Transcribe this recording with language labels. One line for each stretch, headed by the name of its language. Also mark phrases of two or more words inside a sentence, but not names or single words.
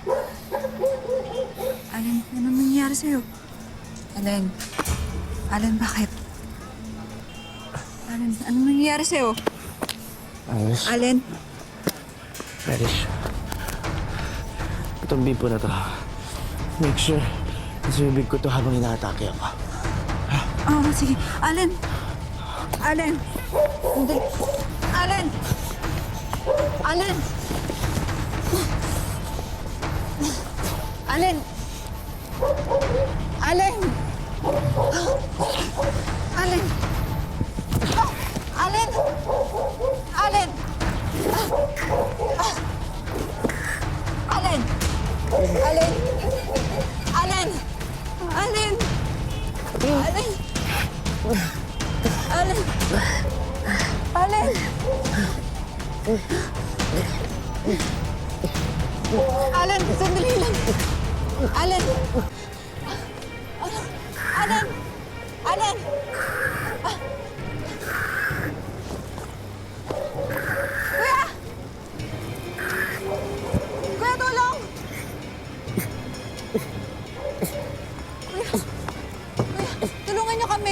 Filipino: Allen, ano nangyayari sa'yo? Allen? Allen, bakit? Allen, ano nangyayari sa'yo? Alice? Allen? Alice? Itong bimpo na to.
English: Make sure
Filipino: nasa bibig ko to habang inaatake ako. Oo, sige. Allen! Allen! Hindi. Allen! Allen! Allen! Allen! Allen! Allen! Allen! Allen! Allen! Allen! Allen! Allen! Allen! Allen! Allen, sandali lang. Allen! Allen! Allen! Kuya! Kuya, tulong! Kuya, tulungan niyo kami.